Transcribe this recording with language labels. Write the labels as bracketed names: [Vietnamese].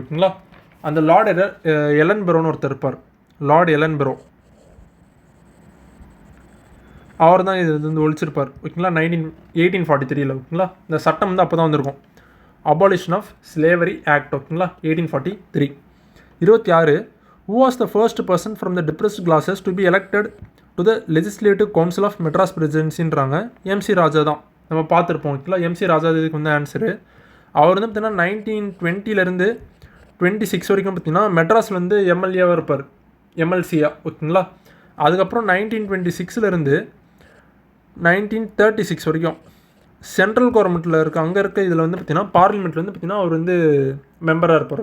[Tamil] ஓகேங்களா, அந்த லார்ட் எலன்பெரோன்னு ஒருத்தர் இருப்பார். லார்ட் எலன்பெரோ அவர் தான் இது வந்து ஒழிச்சிருப்பார். ஓகேங்களா, 1843ல். ஓகேங்களா, இந்த சட்டம் வந்து அப்போ தான் வந்திருக்கும், அபாலிஷன் ஆஃப் ஸ்லேவரி ஆக்ட். ஓகேங்களா, 1843. [English] 26 who was the first person from the depressed classes to be elected to the legislative council of Madras presidencyன்றாங்க. [Tamil] MC ராஜா தான், நம்ம பார்த்துருப்போம். ஓகேங்களா, எம்சி ராஜா இதுக்கு வந்து ஆன்சரு. அவர் வந்து பார்த்தீங்கன்னா 1920லேருந்து 26 வரைக்கும் பார்த்தீங்கன்னா மெட்ராஸில் வந்து எம்எல்ஏவாக இருப்பார், எம்எல்சியா. ஓகேங்களா, அதுக்கப்புறம் 1926லேருந்து 1936 வரைக்கும் சென்ட்ரல் கவர்மெண்ட்டில் இருக்க அங்கே இருக்க இதில் வந்து பார்த்தீங்கன்னா பார்லிமெண்ட்டில் வந்து பார்த்தீங்கன்னா அவர் வந்து மெம்பராக இருப்பார்.